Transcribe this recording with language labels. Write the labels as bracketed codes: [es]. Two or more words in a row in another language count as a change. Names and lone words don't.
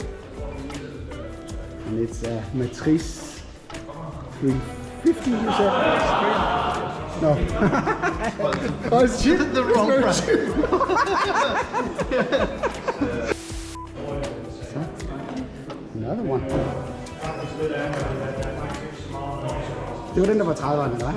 [en] And it's a Matrice 350, you said? No. Oh, it's cheap. The wrong price. Another one. [da] Det var den, der var 30'erne, eller hvad?